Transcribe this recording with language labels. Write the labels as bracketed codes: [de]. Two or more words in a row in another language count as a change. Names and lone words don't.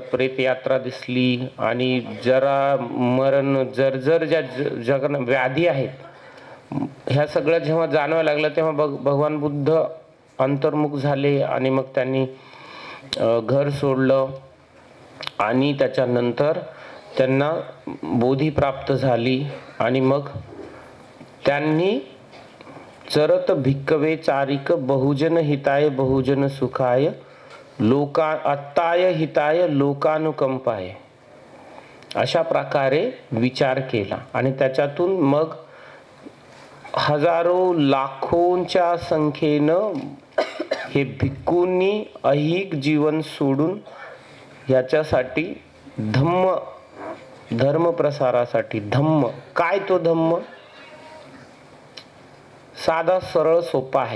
[mr] प्रेतयात्रा दिसली आणि जरा मरण जर्जर ज्या जगन व्याधी आहेत ह्या सगळ्या जेव्हा जाणवायला लागलं तेव्हा भगवान बुद्ध अंतर्मुख झाले आणि मग त्यांनी घर सोडलं आणि त्याच्यानंतर त्यांना बोधी प्राप्त झाली आणि मग त्यांनी [pi] चरत भिक्कवे चारिक बहुजन हिताय बहुजन सुखाय अत्ताय हिताय लोकानुकंपाय [mr] अशा प्रकारे विचार केला. आणि त्याच्यातून मग हजारो लाखोंच्या संख्येनं हे भिक्खूंनी ऐहिक जीवन सोडून याच्यासाठी धर्म प्रसारासाठी काय तो धम्म साधा सरळ सोपा आहे.